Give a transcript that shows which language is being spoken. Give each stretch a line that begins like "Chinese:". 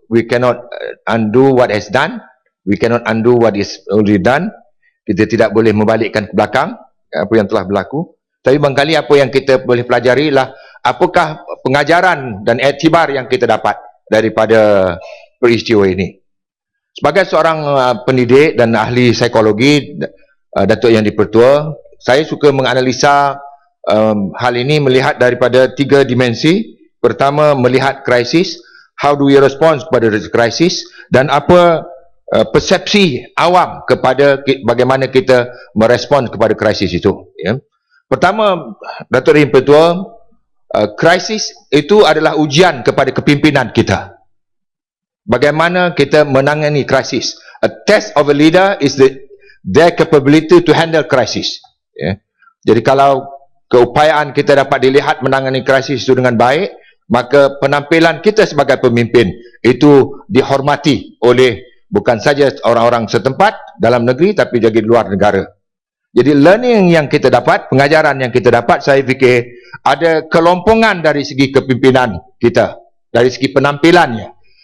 English: We cannot undo what has done. We cannot undo what is already done.
Malay: Kita tidak boleh membalikkan ke belakang apa yang telah berlaku. Tapi barangkali apa yang kita boleh pelajari ialah apakah pengajaran dan iktibar yang kita dapat daripada peristiwa ini. Sebagai seorang pendidik dan ahli psikologi, Datuk Yang Dipertua, saya suka menganalisa hal ini melihat daripada 3 dimensi. Pertama, melihat krisis,
English: how do we respond
Malay: kepada krisis, dan apa persepsi awam kepada bagaimana kita merespon kepada krisis itu, ya. Pertama, Datuk Yang Dipertua, krisis itu adalah ujian kepada kepimpinan kita. Bagaimana kita menangani krisis.
English: A test of a leader is their capability to handle crisis, ya.
Malay: Jadi kalau keupayaan kita dapat dilihat menangani krisis itu dengan baik, maka penampilan kita sebagai pemimpin itu dihormati oleh bukan saja orang-orang setempat dalam negeri, tapi juga di luar negara. Jadi learning yang kita dapat, pengajaran yang kita dapat, saya fikir ada kelompongan dari segi kepimpinan kita, dari segi penampilannya.